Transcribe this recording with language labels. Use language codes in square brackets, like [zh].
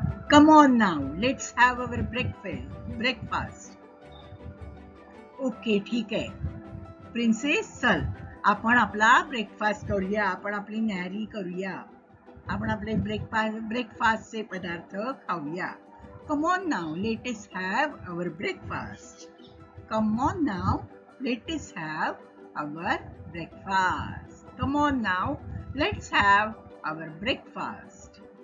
[en] Come on now, let's have our breakfast. [mr] Okay, ठीक आहे. Princess, चल आपण आपला ब्रेकफास्ट करूया. आपण आपली न्याहारी करूया. आपण आपले ब्रेकफास्टचे पदार्थ खाऊया. [en] Come on now, let us have our breakfast. Come on now, let us have our breakfast. Come on now, let's have our breakfast.